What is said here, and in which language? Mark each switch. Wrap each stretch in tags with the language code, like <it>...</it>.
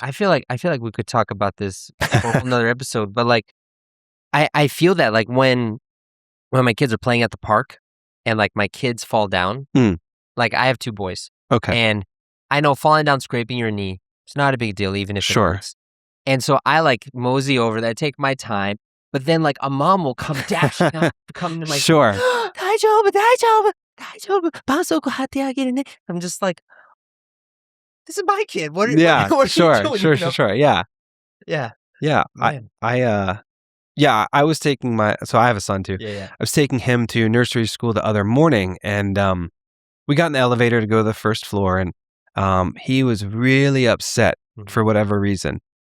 <en>I feel like we could talk about this for another episode, but like I feel that like when my kids are playing at the park and like my kids fall down, like I have 2 boys. Okay. And I know falling down, scraping your knee, it's not a big deal, even if it hurts. And so I like mosey over there, take my time, but then like a mom will come dashing up, come to my Sure.</en> <ja>大丈夫、大丈夫、大丈夫、絆創膏貼ってあげるね.</ja> <en>I'm just like, this is my kid. What are you doing? Sure. Yeah. Yeah. Yeah. Man. I was taking so I have a son too. Yeah. I was taking him to nursery school the other morning, and we got in the elevator to go to the first floor, and he was really upset for whatever reason.</en>